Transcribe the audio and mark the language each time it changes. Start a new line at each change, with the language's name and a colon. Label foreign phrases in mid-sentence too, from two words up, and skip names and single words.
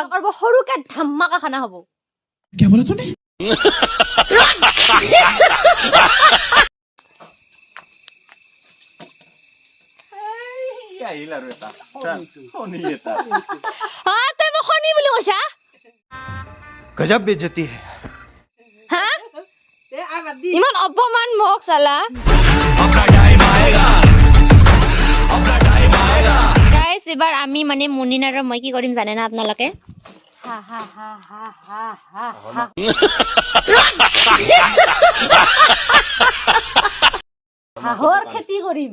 Assamese: আৰু সৰুকৈ ধামাকা খানা হ'ব। তই মোক শনি বুলি কৈছা?
Hindi: गजब बेइज्जती है।
Assamese: হা ইমান অপমান মোক চালা। গাইজ এবাৰ আমি মানে মুনিন আৰু মই কি কৰিম জানে না আপোনালোকে? হাঁহৰ খেতি কৰিম।